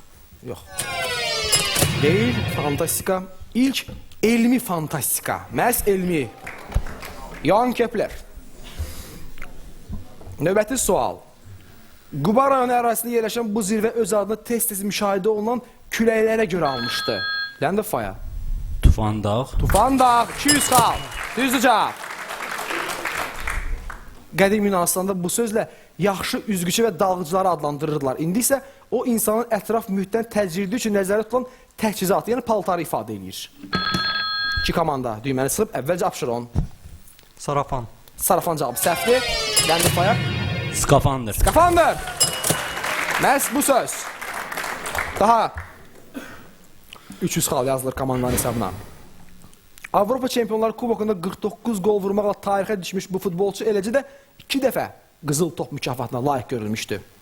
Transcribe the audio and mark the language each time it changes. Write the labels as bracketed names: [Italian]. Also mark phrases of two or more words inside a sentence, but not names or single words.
[Azerbaijani] Yox. Deyil, fantastika. İlk elmi fantastika. Məhz elmi. Johann Kepler. Növbəti sual. Quba rayonu ərazisində yerləşən bu zirvə öz adını tez-tez müşahidə olunan küləklərə görə almışdı. Land of Fire. Tufan dağ. Tufan dağ, 200 xal. Düzdür cavab. Qədim Yunanistanda bu sözlə yaxşı üzgüçü və dalğıcıları adlandırırdılar. İndi isə o insanın ətraf mühitdən təcrüdü üçün nəzərdə tutulan təchizatı, yəni paltarı ifadə edir. İki komanda düyməni sıxıb, əvvəlcə Abşeron. Sarafan. Sarafan cavabı səhvdir. Land of Fire. Skafandır. Skafandır. Məhz bu söz. Daha 300 xal yazılır komandanın hesabına. Avropa Çempionlar Kubokunda 49 gol vurmaqla tarixə düşmüş bu futbolçu eləcə də 2 dəfə qızıl top mükafatına layiq görülmüşdü.